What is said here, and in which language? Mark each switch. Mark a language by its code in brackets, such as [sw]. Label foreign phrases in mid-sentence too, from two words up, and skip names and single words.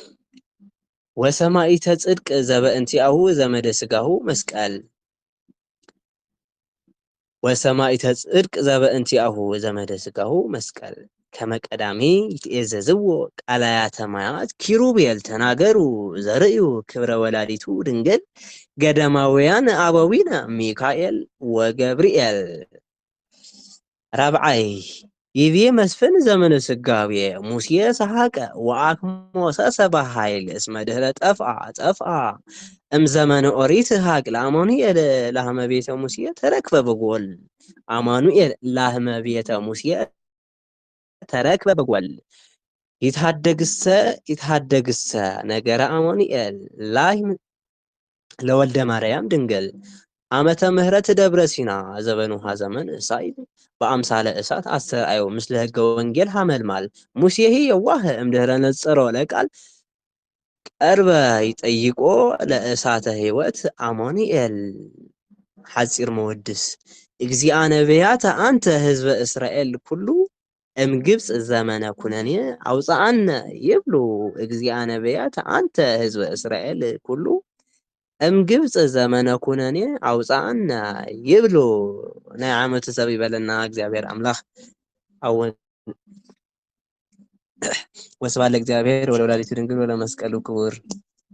[gez] ወሰማይተ ጽድቅ ዘበእንቲአሁ ዘመደ ስጋሁ መስቀል ከመቀዳሚ ይትኤዘዝዎ ቃላያተ ማያት ኪሩቤል ተናገሩ ዘርእዩ ክብረ ወላዲቱ ድንግል ገዳማውያን አበዊነ ሚካኤል ወገብርኤል ራብዓይ ይቤ መስፍን ዘመነ ስጋዌ ሙሴ ሰሐቀ ወአክሞሰሰ በኃይል እስመ ድኅረ ጠፍአ እምዘመነ ኦሪት ሀቅ ለአማኑኤል ላህመ ቤተ ሙሴ ተረክበ በጎል አማኑኤል ላህመ ቤተ ሙሴ ተረክበ በጎል ይታደግሰ ነገረ አሞኒኤል ላይ ለወልደ ማርያም ድንግል ዓመተ ምህረት ደብረ ሲና ዘበኑሃ ዘመን እሳይል በአምሳለ እሳት አስተርአዮ ምስለ ሕገ ወንጌል ሐመልማል ሙሴሂ የዋህ እምድኅረ ነጸሮ ለቃል ቀርበ ይጠይቆ ለእሳተ ሕይወት አሞኒኤል ሐጺር መወድስ እግዚአ ነቢያተ አንተ ህዝበ እስራኤል ኩሉ እምግብፅ ዘመነ ኩነኔ አውፃአነ ይብሉ እግዚአ ነቢያተ አንተ ህዝበ እስራኤል ኩሉ እምግብፅ ዘመነ ኩነኔ አውፃአነ ይብሉ። ናይ ዓመቱ ሰብ ይበለና እግዚአብሔር አምላክ። አወን ወስብሐት ለእግዚአብሔር ወለወላዲቱ ድንግል ወለመስቀሉ ክቡር።